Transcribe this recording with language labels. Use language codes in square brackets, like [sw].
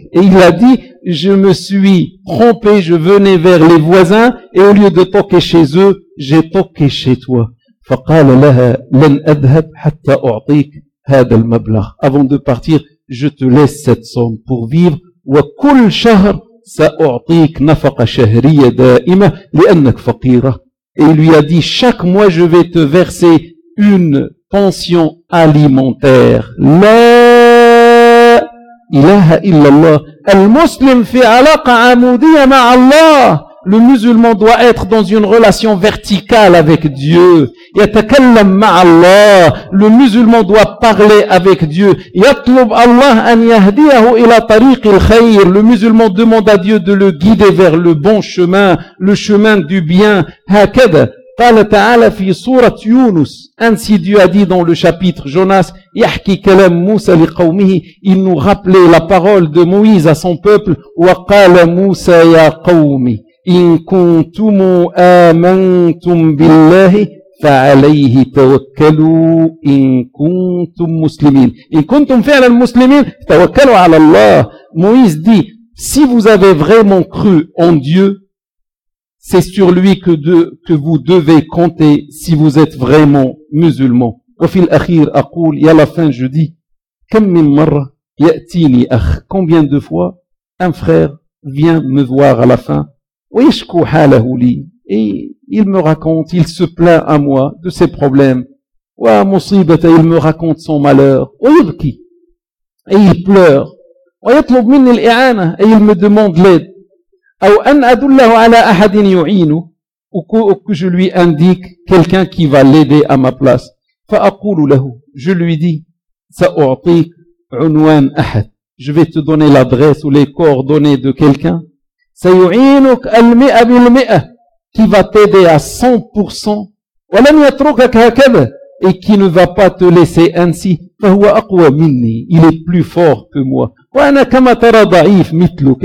[fr] Et il a dit, je me suis trompé, je venais vers les voisins et au lieu de toquer chez eux, j'ai toqué chez toi. [ar] فقال لها لن أذهب حتى أعطيك هذا المبلغ. [fr] Avant de partir, je te laisse cette somme pour vivre. [ar] وكل شهر سأعطيك نفقة شهرية دائمة لأنك فقيرة. [fr] Et il lui a dit, chaque mois je vais te verser une pension alimentaire. [ar] La ilaha illallah. Al muslim fi alaqa amudiyya ma Allah. [fr] Le musulman doit être dans une relation verticale avec Dieu. [ar] Yatakallam ma Allah. [fr] Le musulman doit parler avec Dieu. [ar] Yatlub Allah an yahdiyahu ila tariq al khayr. [fr] Le musulman demande à Dieu de le guider vers le bon chemin, le chemin du bien. [ar] Hakada. قال تعالى في سورة يونس. [fr] Ainsi Dieu a dit dans le chapitre Jonas. [ar] يحكي كلام موسى لقومه. [fr] Il nous rappelait la parole de Moïse à son peuple. [ar] وقال موسى يا قومي إن كنتم آمنتم بالله فعليه توكلوا إن كنتم مسلمين. إن كنتم فعلا مسلمين توكلوا على الله. [fr] Moïse dit, si vous avez vraiment cru en Dieu, c'est sur lui que vous devez compter si vous êtes vraiment musulman. [ar] وفي الأخير أقول, يا [fr] la fin je dis, [ar] كم من مرة يأتيني أخ. [fr] Combien de fois un frère vient me voir à la fin. [ar] ويشكو حاله لي. [fr] Et il me raconte, il se plaint à moi de ses problèmes. [ar] ومصيبة. [fr] Il me raconte son malheur. [ar] ويبكي. [fr] Et il pleure. [ar] ويطلب مني الإعانة. [fr] Et il me demande l'aide. [ar] أو أن أدله على أحد يعينه أو [fr] je lui indique quelqu'un qui va l'aider à ma place. [ar] فأقول له, [fr] je lui dis, [ar] سأعطيك عنوان أحد. [fr] Je vais te donner l'adresse ou les coordonnées de quelqu'un. [ar] سيعينك المئة بالمئة. [fr] Qui va t'aider à 100%. [ar] ولم يتركك هكذا. [fr] Et qui ne va pas te laisser ainsi. [ar] فهو أقوى مني. [fr] Il est plus fort que moi. [ar] وأنا كما ترى ضعيف مثلك.